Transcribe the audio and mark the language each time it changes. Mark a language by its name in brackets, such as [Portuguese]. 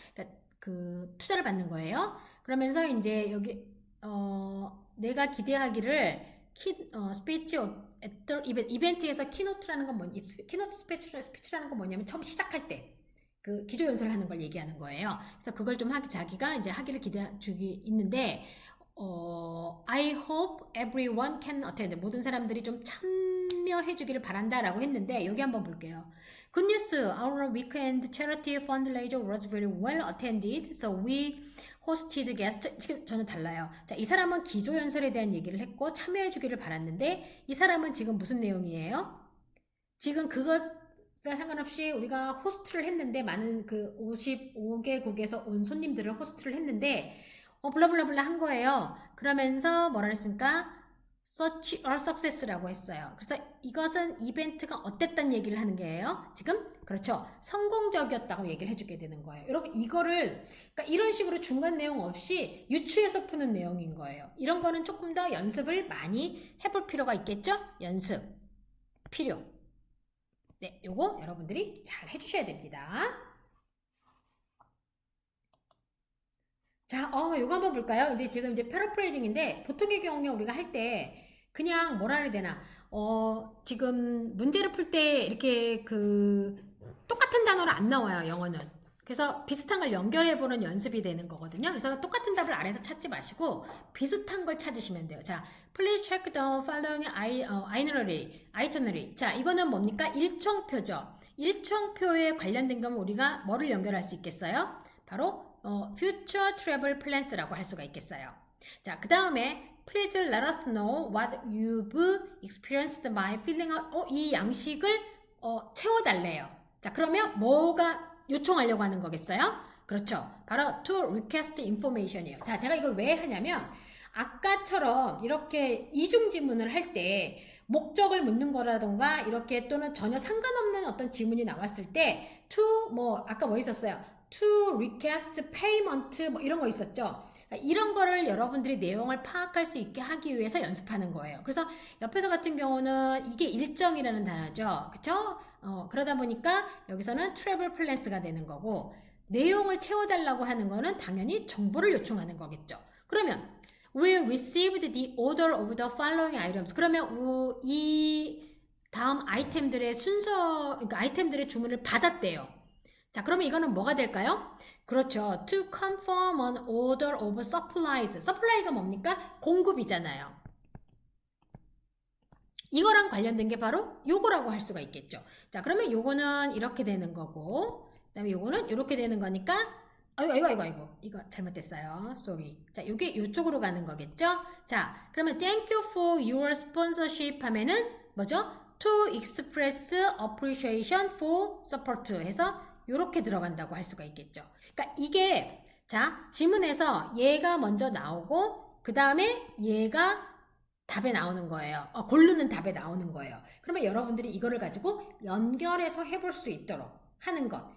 [Korean] 그러니까 그 투자를 받는 거예요. 그러면서 이제 여기 내가 기대하기를 스피치 이벤트에서 키노트라는 건 키노트 스피치라는 건 뭐냐면 처음 시작할 때 그 기조 연설을 하는 걸 얘기하는 거예요. 그래서 그걸 좀 자기가 이제 하기를 기대 주기 있는데 [English] I hope everyone can attend. [Korean] 모든 사람들이 좀 참여해 주기를 바란다라고 했는데 여기 한번 볼게요. [English] Good news. Our weekend charity fundraiser was very well attended. So we hosted guests. [Korean] 지금 저는 달라요. 자, 이 사람은 기조 연설에 대한 얘기를 했고 참여해 주기를 바랐는데 이 사람은 지금 무슨 내용이에요? 지금 그것 상관없이 우리가 호스트를 했는데 많은 그 55개국에서 온 손님들을 호스트를 했는데 블라블라블라 한 거예요. 그러면서 뭐라 했습니까? [English] Such a success라고 했어요. [Korean] 그래서 이것은 이벤트가 어땠다는 얘기를 하는 거예요. 지금 그렇죠. 성공적이었다고 얘기를 해주게 되는 거예요. 여러분 이거를 그러니까 이런 식으로 중간 내용 없이 유추해서 푸는 내용인 거예요. 이런 거는 조금 더 연습을 많이 해볼 필요가 있겠죠? 연습 필요. 네, 요거 여러분들이 잘 해주셔야 됩니다. 자, 요거 한번 볼까요? 이제 지금 이제 패러프레이징인데 보통의 경우에 우리가 할 때 그냥 뭐라 해야 되나? 지금 문제를 풀 때 이렇게 그 똑같은 단어로 안 나와요, 영어는. 그래서 비슷한 걸 연결해 보는 연습이 되는 거거든요. 그래서 똑같은 답을 아래에서 찾지 마시고 비슷한 걸 찾으시면 돼요. [English] 자, please check the following itinerary. [Korean] 자, 이거는 뭡니까? 일정표죠. 일정표에 관련된 거면 우리가 뭐를 연결할 수 있겠어요? 바로 [English] future travel plans [Korean] 라고 할 수가 있겠어요. 자, 그 다음에 [English] please let us know what you've experienced by filling out. [Korean] 이 양식을 채워달래요. 자, 그러면 뭐가 요청하려고 하는 거겠어요? 그렇죠. [English] 바로 to request information이에요. [Korean] 자, 제가 이걸 왜 하냐면 아까처럼 이렇게 이중 지문을 할 때 목적을 묻는 거라던가 이렇게 또는 전혀 상관없는 어떤 지문이 나왔을 때 to 뭐 아까 뭐 있었어요? [English] to request payment [Korean] 뭐 이런 거 있었죠. 이런 거를 여러분들이 내용을 파악할 수 있게 하기 위해서 연습하는 거예요. 그래서 옆에서 같은 경우는 이게 일정이라는 단어죠. 그쵸? 그러다 보니까 여기서는 [English] travel plans [Korean] 가 되는 거고 내용을 채워달라고 하는 거는 당연히 정보를 요청하는 거겠죠. [English] 그러면 we received the order of the following items. [Korean] 그러면 이 다음 아이템들의 순서, 그러니까 아이템들의 주문을 받았대요. 자, 그러면 이거는 뭐가 될까요? 그렇죠. [English] To confirm an order of supplies. [Korean] supply가 뭡니까? 공급이잖아요. 이거랑 관련된 게 바로 요거라고 할 수가 있겠죠. 자, 그러면 요거는 이렇게 되는 거고, 그 다음에 요거는 이렇게 되는 거니까, 아이고. 이거 잘못됐어요. [English] sorry. [Korean] 자, 요게 요쪽으로 가는 거겠죠? [English] 자, 그러면 thank you for your sponsorship [Korean] 하면은 뭐죠? [English] To express appreciation for support [Korean] 해서 요렇게 들어간다고 할 수가 있겠죠. 그러니까 이게 자 지문에서 얘가 먼저 나오고 그 다음에 얘가 답에 나오는 거예요. 고르는 답에 나오는 거예요. 그러면 여러분들이 이거를 가지고 연결해서 해볼 수 있도록 하는 것.